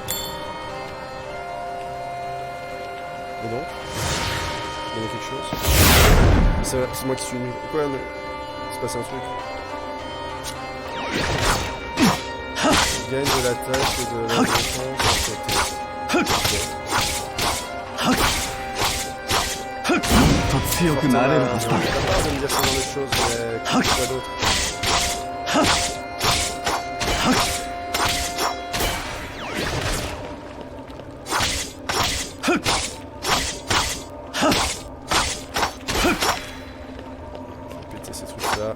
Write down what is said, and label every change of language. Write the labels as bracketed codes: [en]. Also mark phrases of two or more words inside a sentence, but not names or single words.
[fr] Et donc il y a quelque chose. C'est moi qui suis nul. Quoi, mais... c'est passé un truc. Je gagne de l'attaque et de la défense. Okay. [ja] と強くなれるはずだ。 [fr] de me dire ce genre de choses, mais quoi d'autre? Péter ces trucs là.